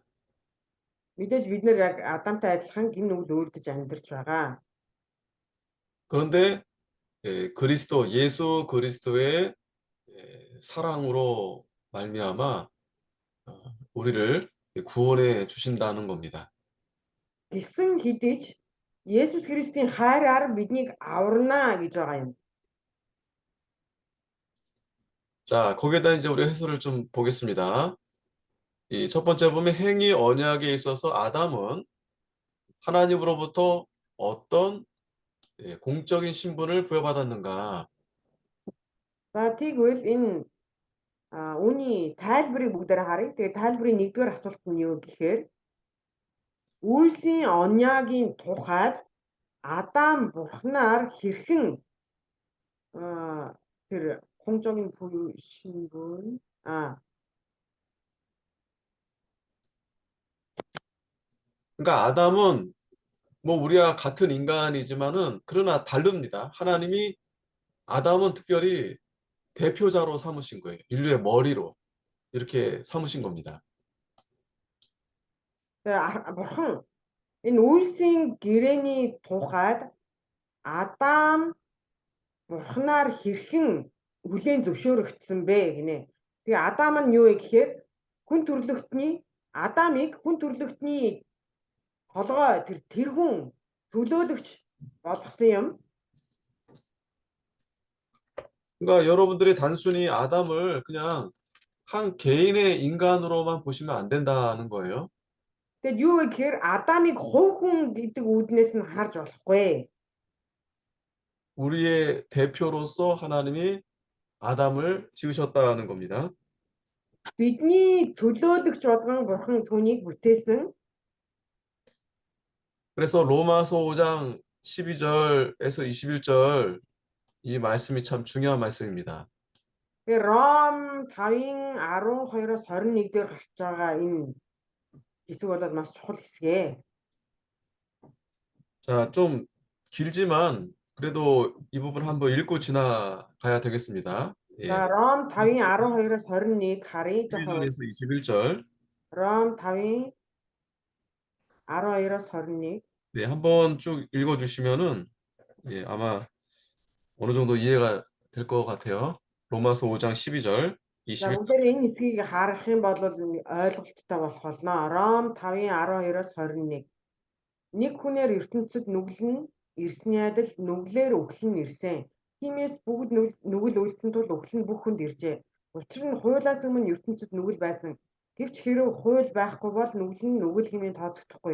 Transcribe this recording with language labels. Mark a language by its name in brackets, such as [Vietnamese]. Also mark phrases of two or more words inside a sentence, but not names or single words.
[Mongolian] Мэдээж бид нар яг Адамтай адилхан гин нүгэл үйлдэж амьдарч байгаа. [Korean] 그런데 예수 그리스도의 사랑으로 말미암아 우리를 구원해 주신다는 겁니다. [Mongolian] Гэсэн хэдий ч Есүс Христийн хайраар биднийг аварна гэж байгаа юм. [Korean] 자, 거기에다 이제 우리 해설을 좀 보겠습니다. 이 첫 번째 보면 행위 언약에 있어서 아담은 하나님으로부터 어떤 공적인 신분을 부여받았는가? [Mongolian] За тэгвэл энэ үүний тайлбарыг бүгдээр харъя. Тэгээ тайлбарын нэгдүгээр асуулт нь юу гэхээр үйлсийн оньяагийн тухайд Адам бурхнаар хэрхэн тэр [Korean] 공적인 신분 그러니까 아담은 뭐 우리와 같은 인간이지만은 그러나 다릅니다. 하나님이 아담은 특별히 대표자로 삼으신 거예요. 인류의 머리로 이렇게 삼으신 겁니다. [Mongolian] Тэгээ бурхан энэ үйлсийн гэрээний тухайд Адам бурханаар хэрхэн хүлээн зөвшөөрөгдсөн бэ гинэ. Тэгээ Адам нь юу вэ гэхээр хүн төрлөختний Адамыг хүн төрлөختний толгой тэр хүн төлөөлөгч болгосон юм. [Korean] 그러니까 여러분들이 단순히 아담을 그냥 한 개인의 인간으로만 보시면 안 된다는 거예요. [Mongolian] Тэгэд юу вэ гэхээр Адамыг хувь хүн гэдэг үүднээс нь харж болохгүй. [Korean] 우리의 대표로서 하나님이 아담을 지으셨다는 겁니다. [Mongolian] Бидний төлөөлөгч болгон бурхан түүнийг бүтээсэн. [Korean] 그래서 로마서 5장 12절에서 21절 이 말씀이 참 중요한 말씀입니다. [Mongolian] Тэгээ Ром 5-ын 12-оос 21 дээр гарч байгаа энэ хэсэг болоод маш чухал хэсгээ. [Korean] 자, 좀 길지만 그래도 이 부분 한번 읽고 지나가야 되겠습니다. 예. [Mongolian] За Ром 5-ын 12-оос 21 харъя. жоохон [Korean] 1절에서 21절. [Mongolian] Ром 5-ын 12-оос 21. [Korean] 네, 한번 쭉 읽어주시면은 예, 아마 어느 정도 이해가 될 것 같아요. 로마서 5장 12절, [Mongolian] За 21. бүгдээр энэ хэсгийг харах юм бол ойлголттой болох болно. Ром 5-ын 12-оос 21. Нэг хүнээр ертөнцид нүглэн ирсний адил нүглээр үхэл нь ирсэн. Тиймээс бүгд нүгэл үйлдсэн тул үхэл нь бүх хүнд иржээ. Учир нь хуулиас өмнө ертөнцид нүгэл байсан. Гэвч хэрэв хууль байхгүй бол нүгэл нь нүгэл хэмээн тооцогдохгүй.